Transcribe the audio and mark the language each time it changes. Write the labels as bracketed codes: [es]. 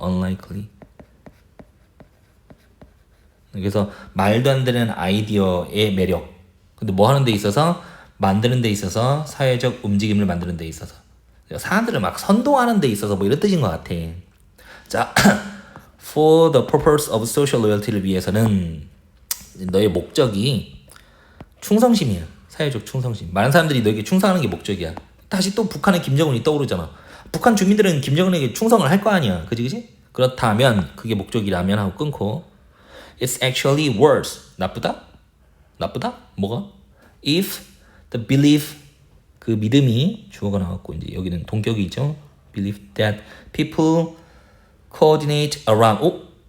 [en] unlikely. [ko] 그래서 말도 안 되는 아이디어의 매력. 근데 뭐 하는 데 있어서? 만드는 데 있어서, 사회적 움직임을 만드는 데 있어서, 사람들을 막 선동하는 데 있어서 뭐 이런 뜻인 것 같아. 자, [en] For the purpose of social loyalty를 [ko] 위해서는 너의 목적이 충성심이야. 사회적 충성심. 많은 사람들이 너에게 충성하는 게 목적이야. 다시 또 북한의 김정은이 떠오르잖아. 북한 주민들은 김정은에게 충성을 할 거 아니야. 그지? 그렇다면 그게 목적이라면 하고 끊고 [en] It's actually worse. [ko] 나쁘다? 뭐가? If the belief 그 믿음이 주어가 나왔고 이제 여기는 동격이 있죠. [en] Believe that people coordinate around.